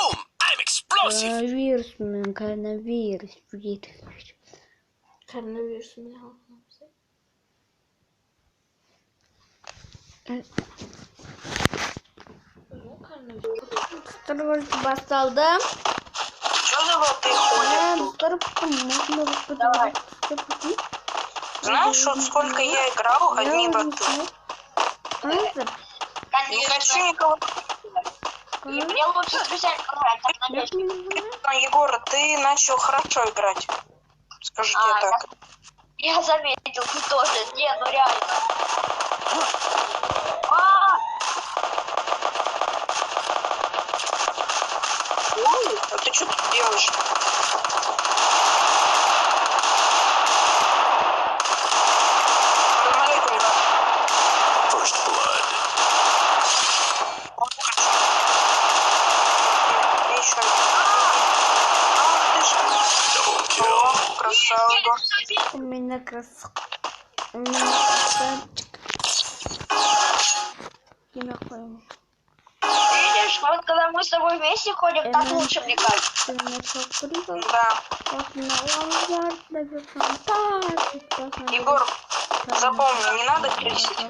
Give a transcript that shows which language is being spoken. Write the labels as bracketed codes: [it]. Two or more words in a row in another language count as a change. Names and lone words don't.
[ru] Коронавирус. Басталды. Знаешь, вот сколько я играл, одни боты. Не хочу никого. Мне лучше с друзьями играть. Егор, ты начал хорошо играть. Скажу тебе так. Я заметил, ты тоже. Не, ну реально. Ой, а ты что тут делаешь? [en] First blood. Double kill. [ru] Красава. У меня красавчик. Видишь, вот когда мы с тобой вместе ходим, так лучше, мне кажется. Да. Егор, запомни, не надо крысить.